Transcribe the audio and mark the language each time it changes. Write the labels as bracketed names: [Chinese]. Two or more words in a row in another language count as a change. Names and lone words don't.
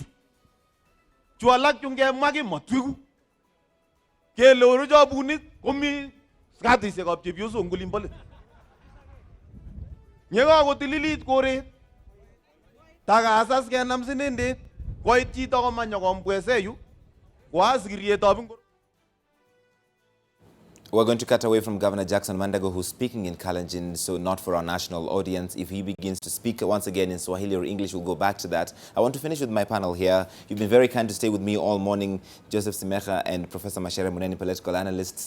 [Kalenjin] Chu alak chu ngemwa kimatwiku. Kele orucho bunik komi skatisiekab chepyosok ngulin bolet. Yekakotililit koret, takasas kenam sinendet, koit chito komanyo kombwese yu, kwa sikirietab ngoro. [English] We're going to cut away from Governor Jackson Mandago, who's speaking in Kalenjin, so not for our national audience. If he begins to speak once again in Swahili or English, we'll go back to that. I want to finish with my panel here. You've been very kind to stay with me all morning, Joseph Simecha and Professor Mashere Muneni, political analysts.